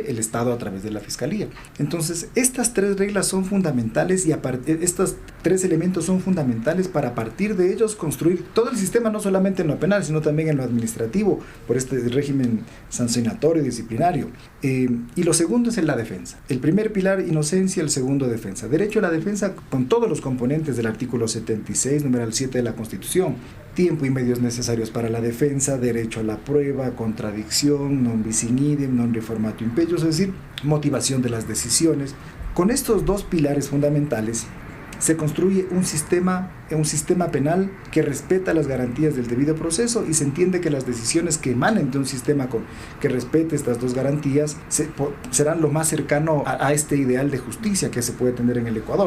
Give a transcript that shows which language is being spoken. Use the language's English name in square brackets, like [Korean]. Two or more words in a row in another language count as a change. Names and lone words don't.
[Spanish] El Estado a través de la Fiscalía. Entonces, estas tres reglas son fundamentales y estos tres elementos son fundamentales para, a partir de ellos, construir todo el sistema, no solamente en lo penal, sino también en lo administrativo, por este régimen sancionatorio y disciplinario. Y lo segundo es en la defensa. El primer pilar, inocencia; el segundo, defensa. Derecho a la defensa con todos los componentes del artículo 76, numeral 7 de la Constitución. Tiempo y medios necesarios para la defensa, derecho a la prueba, contradicción, [Latin] non bis in idem, non reformatio impello, [Spanish] es decir, motivación de las decisiones. Con estos dos pilares fundamentales se construye un sistema penal que respeta las garantías del debido proceso, y se entiende que las decisiones que emanen de un sistema que respete estas dos garantías serán lo más cercano a este ideal de justicia que se puede tener en el Ecuador.